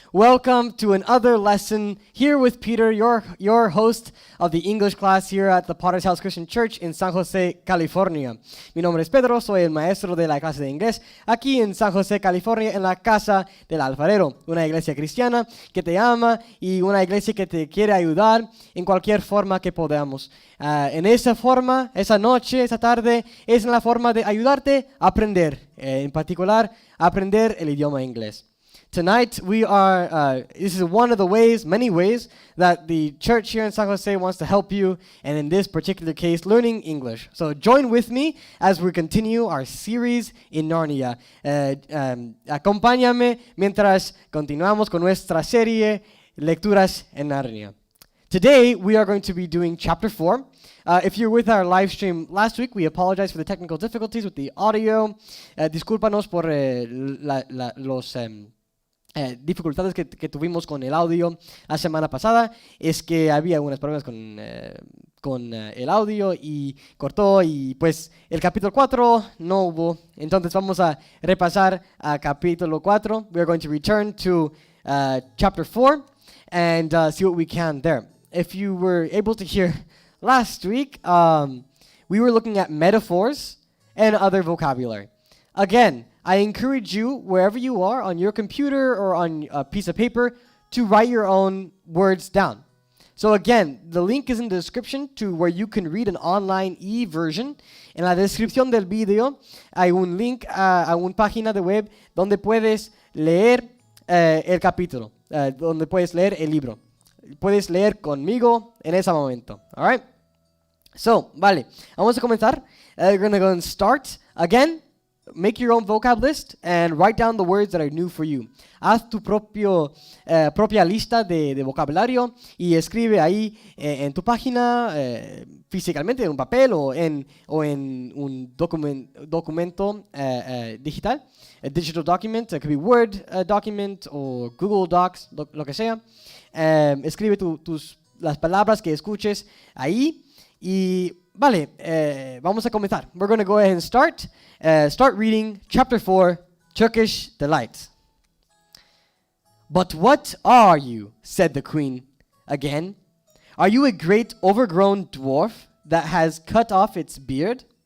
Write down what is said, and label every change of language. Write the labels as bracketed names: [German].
[English] Welcome to another lesson here with Peter, your host of the English class here at the Potter's House Christian Church in San Jose, California. [Spanish] Mi nombre es Pedro, soy el maestro de la clase de inglés aquí en San Jose, California, en la casa del alfarero, una iglesia cristiana que te ama y una iglesia que te quiere ayudar en cualquier forma que podamos. En esa forma, esa noche, esa tarde, es la forma de ayudarte a aprender, en particular, a aprender el idioma inglés. [English] Tonight, this is one of the ways, many ways, that the church here in San Jose wants to help you, and in this particular case, learning English. So join with me as we continue our series in Narnia. [Spanish] Acompáñame mientras continuamos con nuestra serie Lecturas en Narnia. [English] Today, we are going to be doing chapter 4. If you're with our live stream last week, we apologize for the technical difficulties with the audio. [Spanish] Discúlpanos por los dificultades que tuvimos con el audio la semana pasada. Es que había algunos problemas con el audio y cortó, y pues el capítulo 4 no hubo. Entonces vamos a repasar a capítulo 4. [English] We are going to return to chapter 4 and see what we can there. If you were able to hear last week, we were looking at metaphors and other vocabulary. Again, I encourage you, wherever you are, on your computer or on a piece of paper, to write your own words down. So again, the link is in the description to where you can read an online e-version. [Spanish] En la descripción del video hay un link a una página de web donde puedes leer el capítulo, donde puedes leer el libro. Puedes leer conmigo en ese momento. [English] All right? So, [Spanish] vale. Vamos a comenzar. [English] We're going to go and start. Again, make your own vocab list and write down the words that are new for you. [Spanish] Haz tu propia lista de vocabulario y escribe ahí en tu página, físicamente en un papel o en un documento digital. [English] A digital document, it could be Word document or Google Docs, [Spanish] lo que sea. Escribe las palabras que escuches ahí y vale, vamos a comenzar. [English] We're going to go ahead and start reading chapter 4, Turkish Delight. "But what are you?" said the queen again. "Are you a great overgrown dwarf that has cut off its beard?"